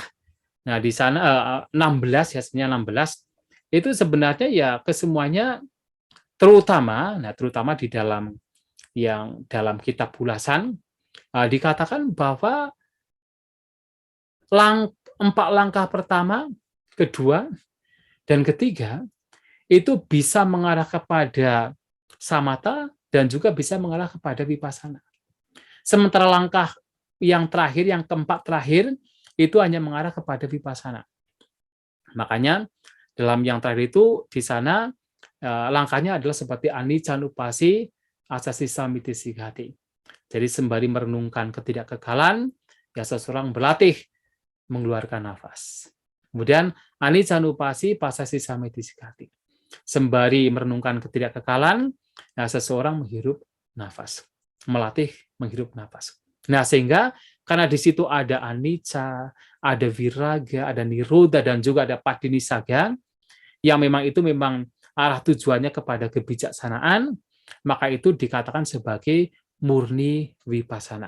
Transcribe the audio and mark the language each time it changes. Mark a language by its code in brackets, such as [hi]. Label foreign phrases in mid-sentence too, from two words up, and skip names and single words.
[id] Nah, di sana 16 ya, sebenarnya 16 itu sebenarnya ya kesemuanya terutama di dalam kitab ulasan dikatakan bahwa 4 langkah pertama, kedua, dan ketiga itu bisa mengarah kepada samatha dan juga bisa mengarah kepada vipassana. Sementara langkah yang terakhir, yang keempat terakhir, itu hanya mengarah kepada vipassana. Makanya dalam yang terakhir itu di sana langkahnya adalah seperti [pi] anicca nupasi asasi samiti sighati. [id] Jadi sembari merenungkan ketidakkekalan, ya seseorang berlatih mengeluarkan nafas. Kemudian [pi] anicca nupasi pasasi samiti sighati. [id] Sembari merenungkan ketidakkekalan, ya seseorang menghirup nafas, melatih menghirup nafas. Nah, sehingga karena di situ ada anicca, ada viraga, ada nirodha, dan juga ada padinisaga, yang memang arah tujuannya kepada kebijaksanaan, maka itu dikatakan sebagai murni vipassana.